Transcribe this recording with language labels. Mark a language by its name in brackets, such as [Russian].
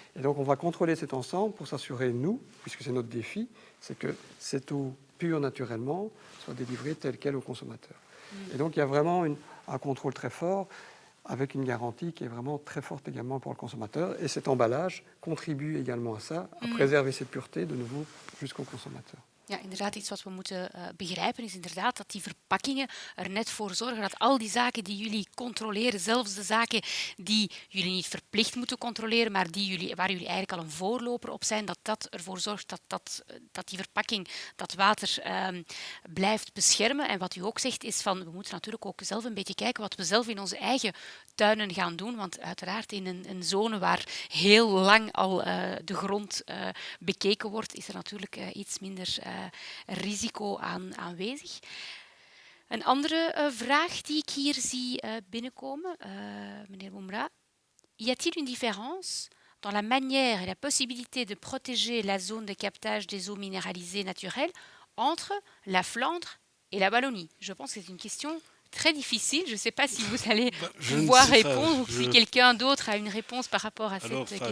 [French] Et donc, on va contrôler cet ensemble pour s'assurer, nous, puisque c'est notre défi, c'est que cette eau pure naturellement soit délivrée telle qu'elle au consommateur. Et donc, il y a vraiment un contrôle très fort, avec une garantie qui est vraiment très forte également pour le consommateur. Et cet emballage contribue également à ça, à préserver cette pureté de nouveau jusqu'au consommateur. [Dutch] Ja, inderdaad, iets wat we moeten begrijpen is inderdaad dat die verpakkingen er net voor zorgen dat al die zaken die jullie controleren, zelfs de zaken die jullie niet verplicht moeten controleren, maar waar jullie eigenlijk al een voorloper op zijn, dat ervoor zorgt dat die verpakking dat water blijft beschermen. En wat u ook zegt is van, we moeten natuurlijk ook zelf een beetje kijken wat we zelf in onze eigen tuinen gaan doen, want uiteraard in een zone waar heel lang al de grond bekeken wordt, is er natuurlijk iets minder risico aanwezig. Een andere vraag die ik hier zie binnenkomen, meneer Boumra. [French] Y a-t-il une différence dans la manière et la possibilité de protéger la zone de captage des eaux minéralisées naturelles entre la Flandre et la Wallonie? Je pense que c'est une question très difficile. Je ne sais pas si vous allez pouvoir répondre ou si quelqu'un d'autre a une réponse par rapport à cette question.